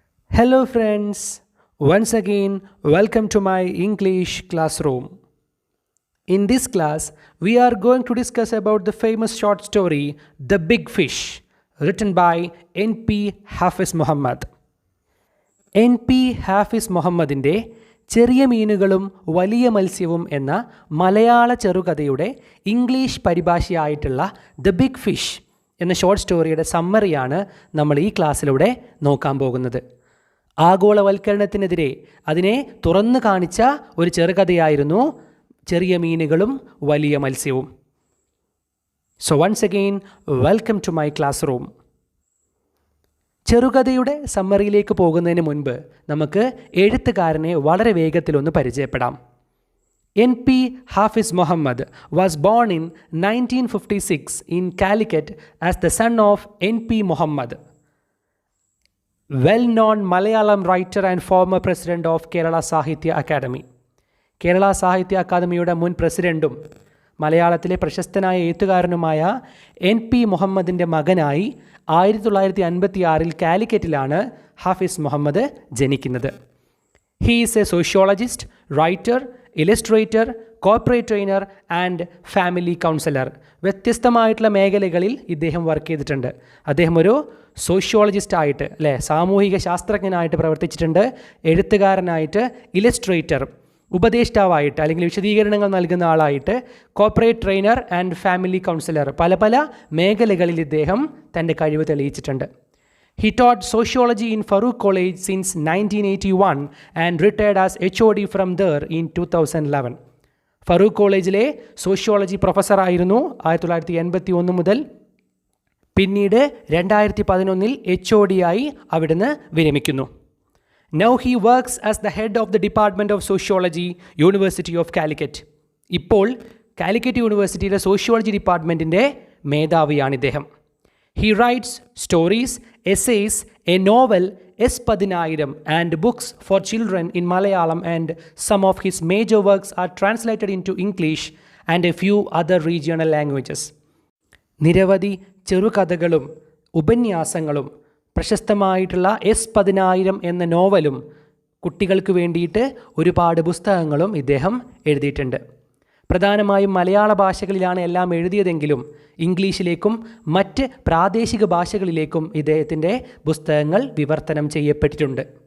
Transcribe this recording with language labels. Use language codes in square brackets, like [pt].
[en] Hello friends, once again welcome to my English classroom. In this class, we are going to discuss about the famous short story The Big Fish, written by N.P. Hafiz Muhammad. N.P. [ml] Hafiz മുഹമ്മദിൻ്റെ ചെറിയ മീനുകളും വലിയ മത്സ്യവും എന്ന മലയാള ചെറുകഥയുടെ English പരിഭാഷയായിട്ടുള്ള the big fish എന്ന short സ്റ്റോറിയുടെ സമ്മറിയാണ് നമ്മൾ ഈ ക്ലാസ്സിലൂടെ നോക്കാൻ പോകുന്നത്. ആഗോളവൽക്കരണത്തിനെതിരെ അതിനെ തുറന്നു കാണിച്ച ഒരു ചെറുകഥയായിരുന്നു ചെറിയ മീനുകളും വലിയ മത്സ്യവും. [en] So once again welcome to my classroom. [ml] ചെറുകഥയുടെ സമ്മറിയിലേക്ക് പോകുന്നതിന് മുൻപ് നമുക്ക് എഴുത്തുകാരനെ വളരെ വേഗത്തിലൊന്ന് പരിചയപ്പെടാം. [en] N.P. Hafiz Muhammad was born in 1956 in Calicut as the son of N.P. Muhammad, well-known Malayalam writer and former president of Kerala Sahitya Academy. [ml] Kerala സാഹിത്യ അക്കാദമിയുടെ മുൻ പ്രസിഡൻറ്റും മലയാളത്തിലെ പ്രശസ്തനായ എഴുത്തുകാരനുമായ N.P. മുഹമ്മദിൻ്റെ മകനായി 1956 കാലിക്കറ്റിലാണ് ഹാഫിസ് മുഹമ്മദ് ജനിക്കുന്നത്. [en] He is a sociologist, writer, illustrator, corporate trainer and family counsellor. [ml] വ്യത്യസ്തമായിട്ടുള്ള മേഖലകളിൽ ഇദ്ദേഹം വർക്ക് ചെയ്തിട്ടുണ്ട്. അദ്ദേഹം ഒരു സോഷ്യോളജിസ്റ്റായിട്ട് സാമൂഹിക ശാസ്ത്രജ്ഞനായിട്ട് പ്രവർത്തിച്ചിട്ടുണ്ട്, എഴുത്തുകാരനായിട്ട്, ഇലസ്ട്രേറ്റർ, ഉപദേഷ്ടാവായിട്ട് അല്ലെങ്കിൽ വിശദീകരണങ്ങൾ നൽകുന്ന ആളായിട്ട്, [en] corporate trainer and family counsellor, [ml] പല പല മേഖലകളിൽ ഇദ്ദേഹം തൻ്റെ കഴിവ് തെളിയിച്ചിട്ടുണ്ട്. [en] He taught sociology in Farouk College since 1981 and retired as HOD from there in 2011. [ml] Farooq കോളേജിലെ സോഷ്യോളജി പ്രൊഫസറായിരുന്നു 1981 മുതൽ. പിന്നീട് 2011 HOD ആയി അവിടുന്ന് വിരമിക്കുന്നു. [en] Now he works as the head of the Department of Sociology, University of Calicut. [ml] ഇപ്പോൾ കാലിക്കറ്റ് യൂണിവേഴ്സിറ്റിയുടെ സോഷ്യോളജി ഡിപ്പാർട്ട്മെൻറ്റിൻ്റെ മേധാവിയാണ് ഇദ്ദേഹം. [en] He writes stories, essays, a novel, S1000 and books for children in Malayalam, and some of his major works are translated into English and a few other regional languages. [ml] നിരവധി ചെറുകഥകളും ഉപന്യാസങ്ങളും പ്രശസ്തമായിട്ടുള്ള S1000 എന്ന നോവലും കുട്ടികൾക്ക് വേണ്ടിയിട്ട് ഒരുപാട് പുസ്തകങ്ങളും ഇദ്ദേഹം എഴുതിയിട്ടുണ്ട്. പ്രധാനമായും മലയാള ഭാഷകളിലാണ് എല്ലാം എഴുതിയതെങ്കിലും ഇംഗ്ലീഷിലേക്കും മറ്റ് പ്രാദേശിക ഭാഷകളിലേക്കും ഇദ്ദേഹത്തിൻ്റെ പുസ്തകങ്ങൾ വിവർത്തനം ചെയ്യപ്പെട്ടിട്ടുണ്ട്.